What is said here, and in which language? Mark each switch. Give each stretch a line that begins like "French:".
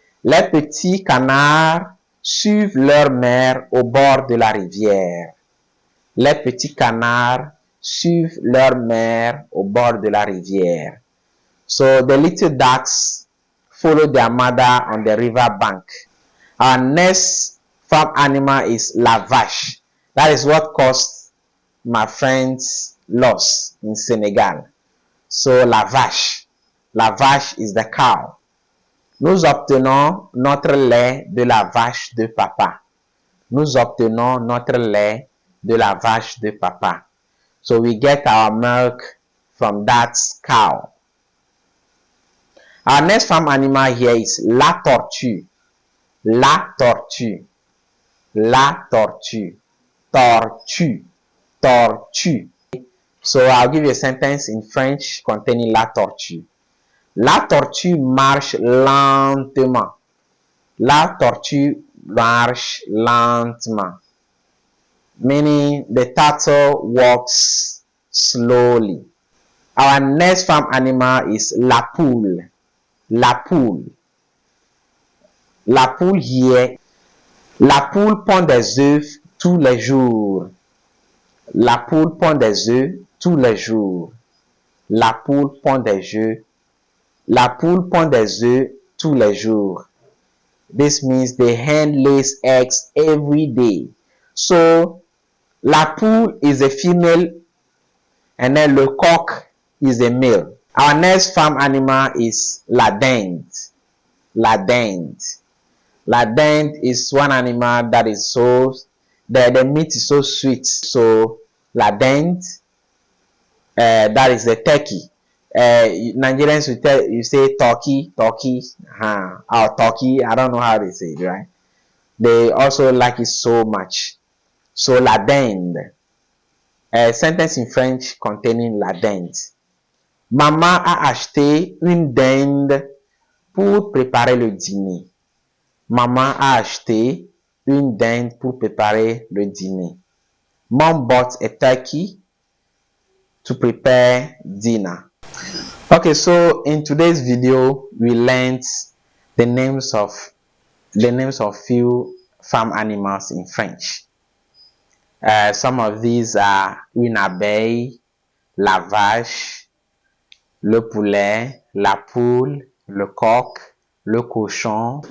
French: Les petits canards suivent leur mère au bord de la rivière. Les petits canards suivent leur mère au bord de la rivière.
English: So the little ducks follow their mother on the river bank. Our next farm animal is la vache. That is what caused my friend's loss in Senegal. So la vache. La vache is the cow.
French: Nous obtenons notre lait de la vache de papa. Nous obtenons notre lait de la vache de papa.
English: So we get our milk from that cow. Our next farm animal here is la tortue.
French: La tortue. La tortue. Tortue. Tortue.
English: So I'll give you a sentence in French containing la tortue.
French: La tortue marche lentement. La tortue marche lentement.
English: Meaning the turtle walks slowly. Our next farm animal is la poule. La poule.
French: La poule here. La poule pond des œufs tous les jours. La poule pond des œufs tous les jours. La poule pond des œufs. La poule pond des œufs tous les jours.
English: This means the hen lays eggs every day. So, la poule is a female and then le coq is a male. Our next farm animal is la dinde. La dinde. La dinde is one animal that is so, the meat is so sweet. So, la dinde, that is the turkey. Nigerians will tell you say turkey, or turkey. I don't know how they say it, right? They also like it so much. So la dinde. A sentence in French containing la dinde.
French: Maman a acheté une dinde pour préparer le dîner. Maman a acheté une dinde pour préparer le dîner.
English: Mom bought a turkey to prepare dinner. Okay, so in today's video we learned the names of few farm animals in French. Some of these are une abeille, la vache, le poulet, la poule, le coq, le cochon.